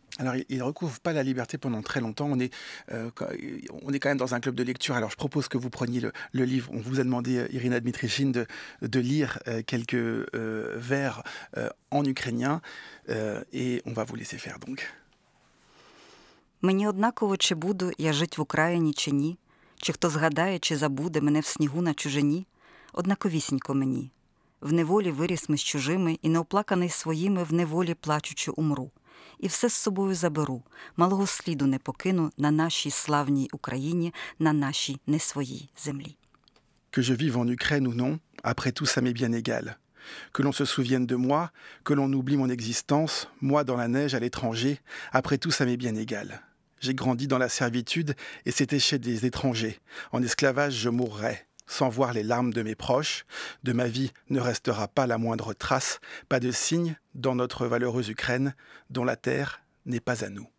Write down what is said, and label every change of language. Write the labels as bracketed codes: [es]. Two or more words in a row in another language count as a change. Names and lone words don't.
[fr] Alors, il ne recouvre pas la liberté pendant très longtemps. On est quand même dans un club de lecture. Alors, je propose que vous preniez le livre. On vous a demandé, Irina Dmitrichine, de lire quelques vers en ukrainien. Et on va vous laisser faire, donc. [uk] Мені однаково, чи буду я жить в Україні, чи ні, чи хто згадає, чи забуде мене в снігу на чужині. Однаковісінько мені. В неволі виріс ми з чужими, і неоплаканий своїми в неволі плачучи умру. І все з собою заберу, малого сліду не покину на нашій славній Україні, на нашій не своїй землі. [fr] Que je vive en Ukraine ou non, après tout ça m'est bien égal. Que l'on se souvienne de moi, que l'on oublie mon existence, moi dans la neige à l'étranger, après tout ça m'est bien égal. J'ai grandi dans la servitude et c'était chez des étrangers. En esclavage je mourrais. Sans voir les larmes de mes proches, de ma vie ne restera pas la moindre trace, pas de signe dans notre valeureuse Ukraine, dont la terre n'est pas à nous.